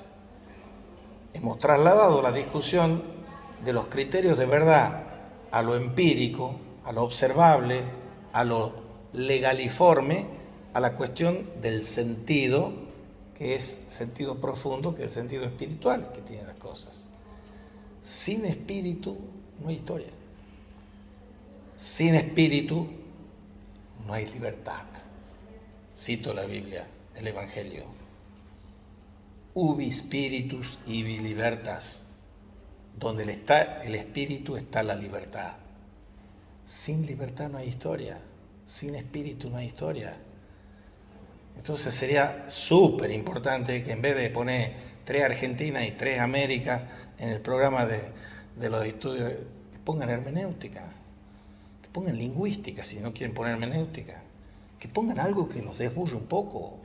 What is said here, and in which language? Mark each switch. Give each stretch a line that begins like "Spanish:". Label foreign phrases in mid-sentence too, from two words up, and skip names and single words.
Spanish: Hemos trasladado la discusión de los criterios de verdad a lo empírico, a lo observable, a lo legaliforme, a la cuestión del sentido, que es sentido profundo, que es el sentido espiritual que tienen las cosas. Sin espíritu no hay historia. Sin espíritu no hay libertad. Cito la Biblia, el Evangelio.
Latin: Ubi spiritus ibi libertas.
Spanish: Donde está el espíritu está la libertad. Sin libertad no hay historia. Sin espíritu no hay historia. Entonces sería súper importante que en vez de poner 3 Argentinas y 3 Américas en el programa de los estudios, que pongan hermenéutica, que pongan lingüística si no quieren poner hermenéutica, que pongan algo que los desburre un poco.